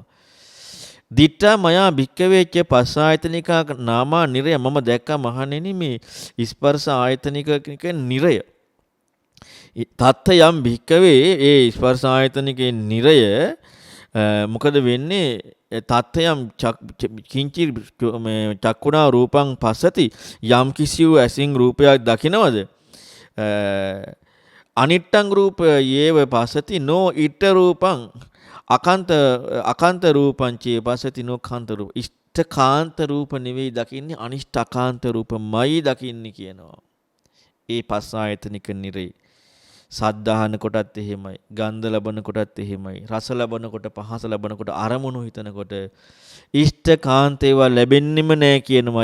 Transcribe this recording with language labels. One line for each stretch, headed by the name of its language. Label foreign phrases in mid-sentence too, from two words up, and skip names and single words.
Pali: දිට්ඨා මයා භික්කවේච්ච පස්සායතනිකා නාමා නිරය
Sinhala: මම දැක්කා මහණෙනි මේ ස්පර්ශ ආයතනික නිරය.
Pali: තත්ත යම් භික්කවේ
Sinhala: ඒ ස්පර්ශ ආයතනිකේ නිරය මොකද වෙන්නේ?
Pali: තත්ත්‍යම් කිංචි චක්කුණා රූපං පස්සති
Sinhala: යම් කිසිව ඇසින් රූපයක් දකිනවද?
Pali: අනිට්ටං රූප යේව පස්සති නෝ ඉට්ඨ රූපං අකාන්ත රූපං චේ පස්සති නෝ කාන්ත රූප.
Sinhala: ඉෂ්ඨකාන්ත රූප නෙවෙයි දකින්නේ, අනිෂ්ඨකාන්ත රූපමයි දකින්නේ කියනවා. ඒ පස්ස ආයතනික නිරේ. සද්ධාහන කොටත් එහෙමයි, ගන්ධ ලබන කොටත් එහෙමයි, රස ලබන කොට, පහස ලබන කොට, අරමුණු හිතනකොට ඉෂ්ඨකාන්ත ඒවා ලැබෙන්නෙම නැහැ කියනවා.